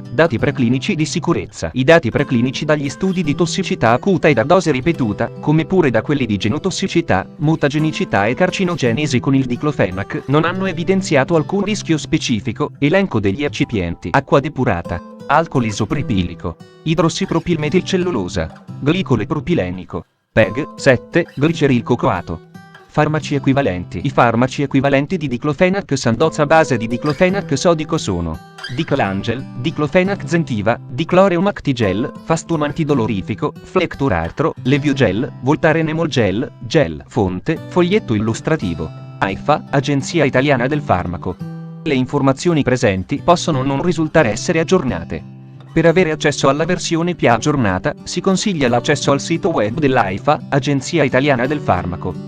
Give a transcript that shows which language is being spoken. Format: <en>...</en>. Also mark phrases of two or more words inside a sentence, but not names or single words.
<it>Dati preclinici di sicurezza. I dati preclinici dagli studi di tossicità acuta e da dose ripetuta, come pure da quelli di genotossicità, mutagenicità e carcinogenesi con il diclofenac, non hanno evidenziato alcun rischio specifico. Elenco degli eccipienti: acqua depurata, alcol isopropilico, idrossipropilmetilcellulosa, glicole propilenico, PEG, 7, glicerilco coato. Farmaci equivalenti. I farmaci equivalenti di diclofenac Sandoz a base di diclofenac sodico sono Diclangel, diclofenac Zentiva, Dicloreum Actigel, Fastum antidolorifico, Flecturartro, Leviogel, Voltaren Gel, Gel. Fonte, foglietto illustrativo. AIFA, Agenzia Italiana del Farmaco. Le informazioni presenti possono non risultare essere aggiornate. Per avere accesso alla versione più aggiornata, si consiglia l'accesso al sito web dell'AIFA, Agenzia Italiana del Farmaco.</it>